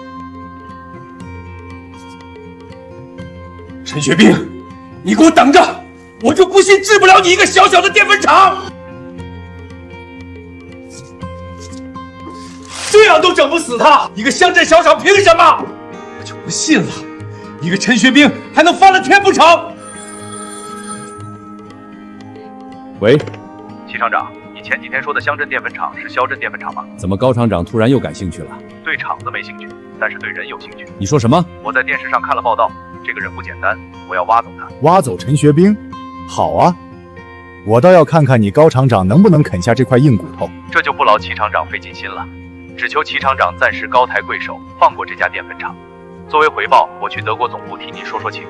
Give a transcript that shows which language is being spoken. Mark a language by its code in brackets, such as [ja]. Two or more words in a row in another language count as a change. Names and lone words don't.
[zh] 陳學兵，你給我等着，我就不信治不了你一個小小的澱粉廠。這樣都整不死他，一個鄉鎮小廠憑什麼？我就不信了，一個陳學兵還能翻了天不成？喂，齐厂長，你前几天说的乡镇淀粉厂是肖镇淀粉厂吗？怎么高厂长突然又感興趣了？对厂子没興趣，但是对人有興趣。你说什麼？我在電視上看了報道，這個人不簡單，我要挖走他。挖走陳學兵？好啊，我倒要看看你高廠長能不能啃下這塊硬骨頭。這就不勞齊廠長費盡心了，只求齊廠長暫時高抬貴手，放過這家澱粉廠。作為回報，我去德國總部替您說說情。